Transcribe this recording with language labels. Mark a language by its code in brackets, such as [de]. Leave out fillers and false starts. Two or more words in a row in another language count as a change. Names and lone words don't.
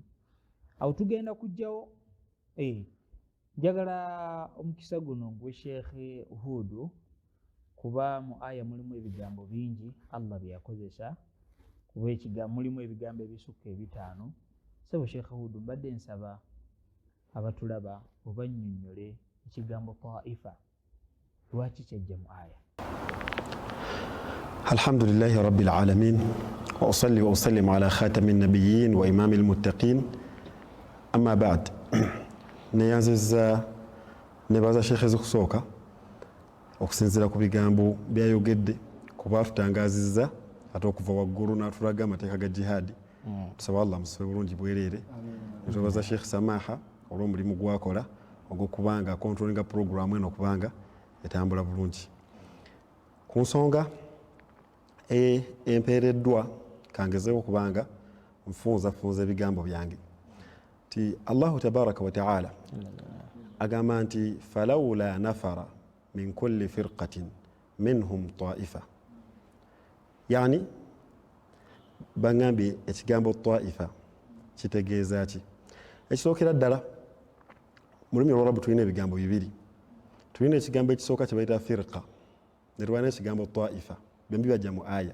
[lg] Awo tugenda kujjawo njagala omukisa guno gwe Sheekhe Hudu, kuba mu aya mulimu ebigambo bingi Allah bye yakozesa, kuba mulimu ebigambo ebisukka 5. Sebo Sheekhe Hudu, mbadde nsaba abatulaba obannyonnyole ekigambo taifa lwaki kyajja mu aya. [ar] الحمد لله رب العالمين وأصلي وأسلم على خاتم النبيين وإمام المتقين، أما بعد. [lg] Neyanziza nebaza Sheekhe ezikusooka okusinziira ku bigambo byayogedde, kuba tutangazizza ate okuva waggulu n'atulaga amateeka ga jihaadi. Tusaba Allah musibe bulungi bwereere. Netubaza Sheekhe Samaha olw'omulimu gwakola ogw'okubanga controllinga program eno okubanga etambula bulungi. Ku nsonga empeereddwa kangezeewo okubanga nfunza ebigambo byange ti [ar] الله تبارك وتعالى [lg] agamba nti [ar] فلولا نفر من كل فرقة منهم طائفة, [lg] yani bangambye ekigambo ta'ifa kitegeeza ki? Ekisookera ddala mu lulimi olw'Olwarabu tulina ebigambo bibiri. Tulina ekigambo ekisooka kye bayita firqa, ne tuba n'ekigambo ta'ifa, byombi bajja mu aya.